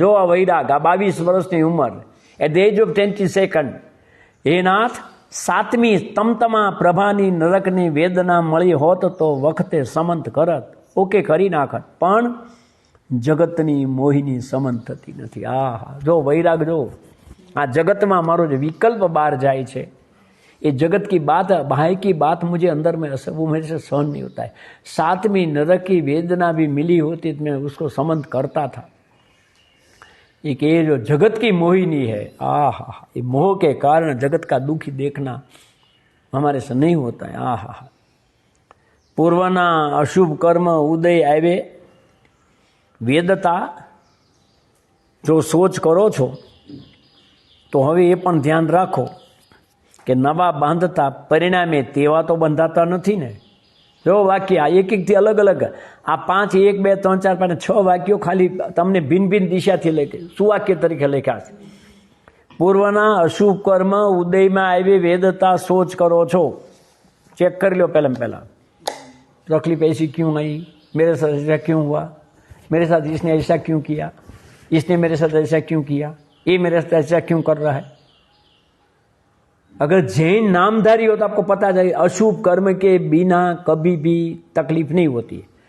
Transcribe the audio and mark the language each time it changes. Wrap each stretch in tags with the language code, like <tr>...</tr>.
<gu>જો આ વૈરાગ, આ 22 વર્ષની ઉંમર,</gu> <en>at the age of 22,</en> <gu>હે નાથ 7મી તમતમા પ્રભાની નરકની વેદના મળી હોત તો વખતે સમંત કરત. ઓકે કરી નાખત, પણ જગતની મોહિની સમંત થતી નથી. આ જો વૈરાગ, જો આ જગતમાં મારો જે વિકલ્પ બહાર જાય છે,</gu> <hi>ये जगत की बात, बाहर की बात मुझे अंदर में वो मेरे से सहन नहीं होता है. 7वीं नरक की वेदना भी मिली होती तो मैं उसको समंत करता था. एक ये जो जगत की मोहिनी है, आहा, ये मोह के कारण जगत का दुखी देखना हमारे से नहीं होता है.</hi> <gu>आहा, पूर्वना अशुभ कर्म उदय आवे वेदता जो सोच करो छो तो हवे ये पण ध्यान राखो કે નવા બાંધતા પરિણામે તેવા તો બંધાતા નથી ને. જો વાક્ય આ એક એકથી અલગ અલગ, આ 5, 1, 2, 3, 4, 5, 6 વાક્યો ખાલી તમને ભિન્ન ભિન્ન દિશાથી લખ્યા, સુવાક્ય તરીકે લખ્યા છે. પૂર્વના અશુભ કર્મ ઉદયમાં આવી વેદતા સોચ કરો છો.</gu> <hi>चेक कर लो पहला तकलीफ ऐसी क्यों आई, मेरे साथ ऐसा क्यों हुआ, मेरे साथ इसने ऐसा क्यों किया, इसने मेरे साथ ऐसा क्यों किया, ये मेरे साथ ऐसा क्यों कर रहा है. अगर जैन नामधारी हो तो आपको पता चले अशुभ कर्म के बिना कभी भी तकलीफ नहीं होती है.</hi>